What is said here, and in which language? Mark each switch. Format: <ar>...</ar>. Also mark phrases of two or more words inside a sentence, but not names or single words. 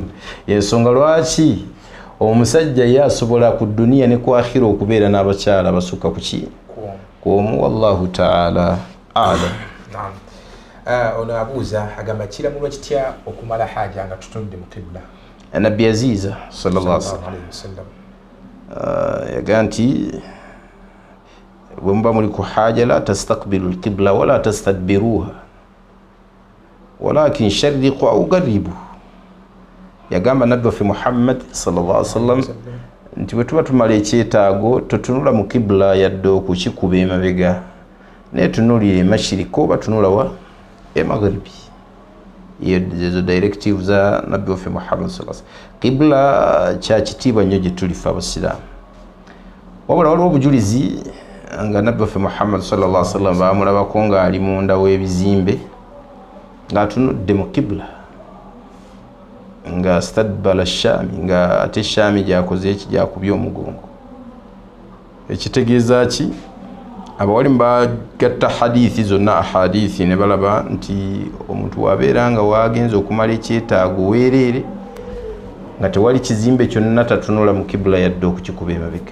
<lg>Ensonga lwaki omusajja ye asobola ku dduniya ne ku akhira okubeera n'abakyala basukka ku ki?</lg> <ar>Kwomu. والله تعالى أعلم.</ar> <lg>Ono abuuza agamba kiramulwa kitya okumala haja nga tutunudde mu qibla?</lg> <ar>Nabbi Aziza صلى الله عليه وسلم</ar> <lg>yaga nti bwe muba muli ku haja</lg> <ar>لا تستقبلوا القبلة ولا تستدبروها ولكن شرقوا أو غربوا.</ar> <lg>Yagamba nabbi waffe Muhammad</lg> <ar>صلى الله عليه وسلم</ar> <lg>nti bwe tuba tumala ekyetaago totunula mu qibla yadde okukikuba emabega naye tunulira emashiriko oba tunula wa emagharibi. Yezo directive za nabbi waffe Muhammad</lg> <ar>صلى الله عليه وسلم.</ar> <lg>Qibla kya kitiibwa nnyo gye tulifa abasiraamu. Wabula waliwo obujulizi nga nabbi waffe Muhammad</lg> <ar>صلى الله عليه وسلم</ar> <lg>baamulabako ng'ali munda w'ebizimbe ng'atunudde mu qibla nga stadbala Shaami nga ate Shaami gyakoze eki gyakubye omugongo. Ekitegeeza ki? Abawalimu bagatta hadithi zonna ahadithi ne balaba nti omuntu wabeera nga waagenza okumala ekyetaago weereere nga tewali kizimbe kyonna tatunula mu qibla yadde okukikuba emabega.</lg>